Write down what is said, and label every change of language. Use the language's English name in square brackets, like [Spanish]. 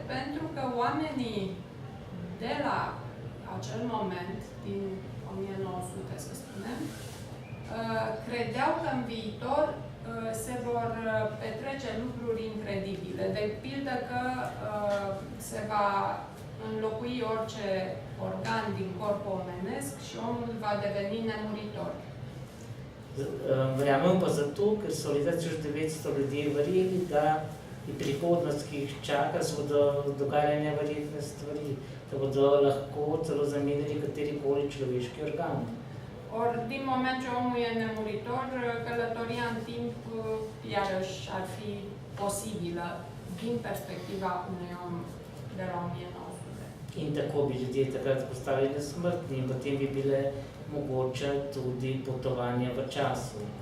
[Romanian] Pentru că oamenii de la acel moment, din 1900, să spunem, credeau că în viitor se vor petrece lucruri incredibile. De pildă că se va înlocui orice organ din corpul omenesc și omul va deveni nemuritor. [Slovenian] Verjamem pa zato, ker so leta 1900 ljudje verjeli, da je prihodnost, ki jih čaka, se bodo dogajale neverjetne stvari, da bodo lahko celo zamenjali katerikoli človeški organ. [Romanian] Ori, din moment ce omul e nemuritor, călătoria în timp iarăși ar fi posibilă din perspectiva unui om de la 1900. [Slovenian] In tako bi ljudje takrat postali nesmrtni in potem bi bile mogoče tudi potovanja v času.